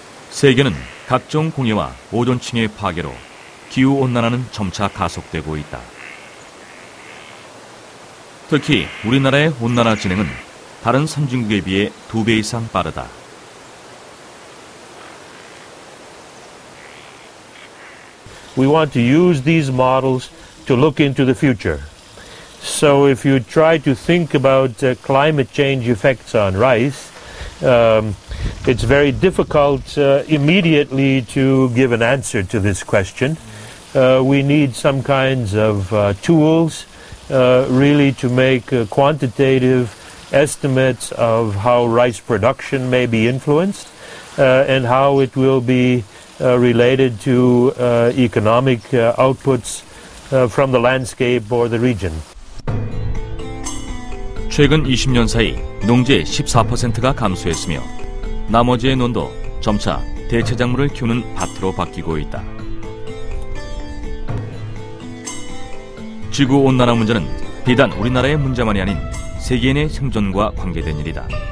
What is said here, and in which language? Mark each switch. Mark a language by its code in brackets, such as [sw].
[ko] 세계는 각종 공해와 오존층의 파괴로 기후온난화는 점차 가속되고 있다. 특히 우리나라의 온난화 진행은 다른 선진국에 비해 2배 이상 빠르다. [en] we want to use these models to look into the future. So if you try to think about climate change effects on rice, it's very difficult immediately to give an answer to this question. We need some kinds of tools really to make quantitative estimates of how rice production may be influenced and how it will be related to economic outputs from the landscape or the region. [ko] 최근 20년 사이 농지의 14%가 감소했으며 나머지의 논도 점차 대체작물을 키우는 밭으로 바뀌고 있다. 지구온난화 문제는 비단 우리나라의 문제만이 아닌 세계인의 생존과 관계된 일이다.